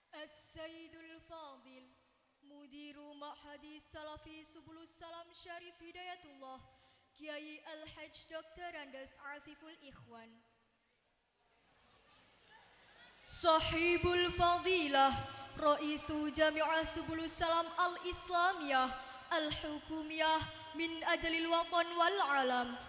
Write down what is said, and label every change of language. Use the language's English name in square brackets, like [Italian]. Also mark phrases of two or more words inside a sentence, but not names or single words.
[Arabic] السيد الفاضل مدير معهد السلفي سبل السلام شريف هداية الله Kiai Al-Hajj Dr. Andes Afiful Ikhwan صاحب الفضيلة رئيس جامعة سبل السلام الإسلامية الحكومية من أجل الوطن والعالم